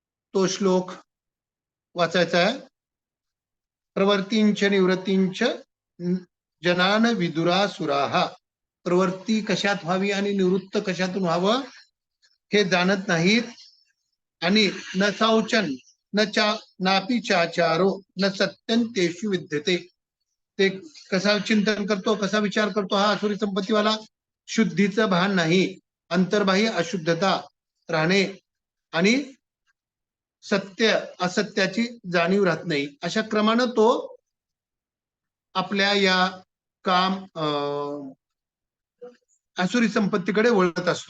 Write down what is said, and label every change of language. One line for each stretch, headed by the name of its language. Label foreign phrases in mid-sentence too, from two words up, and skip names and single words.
Marathi: तो श्लोक वाचायचा आहे.
Sanskrit: प्रवृत्तींच निवृत्तींच जनान विदुरासुराः.
Marathi: प्रवृत्ती कशात व्हावी आणि निवृत्त कशातून व्हावं हे जाणत नाहीत.
Sanskrit: आणि न शौचन न चा नापी चाचारो न सत्यं तेषु विद्यते.
Marathi: ते कसा चिंतन करतो, कसा विचार करतो हा आसुरी संपत्तीवाला? शुद्धीचं भान नाही, अंतर्बाह्य अशुद्धता राहणे आणि सत्य असत्याची जाणीव राहत नाही. अशा क्रमानं तो आपल्या या काम आसुरी संपत्तीकडे वळत असतो.